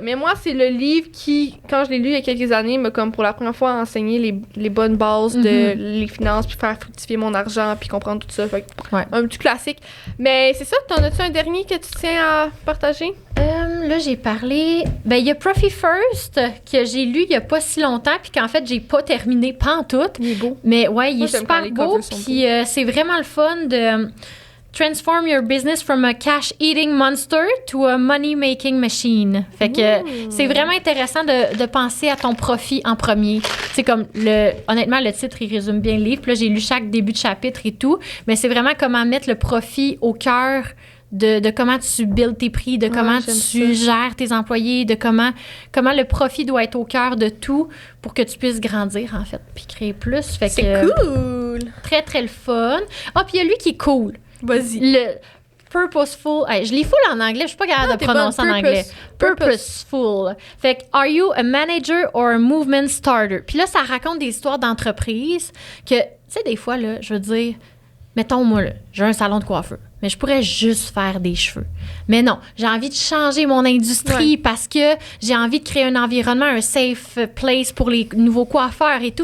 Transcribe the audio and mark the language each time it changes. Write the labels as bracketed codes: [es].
[fr] Mais moi, c'est le livre qui, quand je l'ai lu il y a quelques années, m'a comme pour la première fois enseigné les bonnes bases de les finances, puis faire fructifier mon argent, puis comprendre tout ça. Fait que, un petit classique. Mais c'est ça, t'en as-tu un dernier que tu tiens à partager? Là, j'ai parlé... Ben, il y a Profit First, que j'ai lu il y a pas si longtemps, puis qu'en fait, j'ai pas terminé pantoute. Il est beau. Mais ouais, il est super beau, puis c'est vraiment le fun de... [en] Transform your business from a cash-eating monster to a money-making machine. [fr] Fait que c'est vraiment intéressant de penser à ton profit en premier. C'est comme honnêtement, le titre, il résume bien le livre. Puis là, j'ai lu chaque début de chapitre et tout. Mais c'est vraiment comment mettre le profit au cœur de comment tu builds tes prix, de comment tu gères tes employés, de comment le profit doit être au cœur de tout pour que tu puisses grandir, en fait, puis créer plus. Fait c'est cool! Très, très le fun. Ah, puis il y a lui qui est cool. Vas-y. Le purposeful. Je lis full en anglais. Je suis pas capable de prononcer en anglais. Purposeful. Fait que, [en] are you a manager or a movement starter? [fr] Puis là, ça raconte des histoires d'entreprises que, tu sais, des fois, là, je veux dire, mettons, moi, là, j'ai un salon de coiffeur, mais je pourrais juste faire des cheveux. Mais non, j'ai envie de changer mon industrie parce que j'ai envie de créer un environnement, un [en] safe place [fr] pour les nouveaux coiffeurs et tout.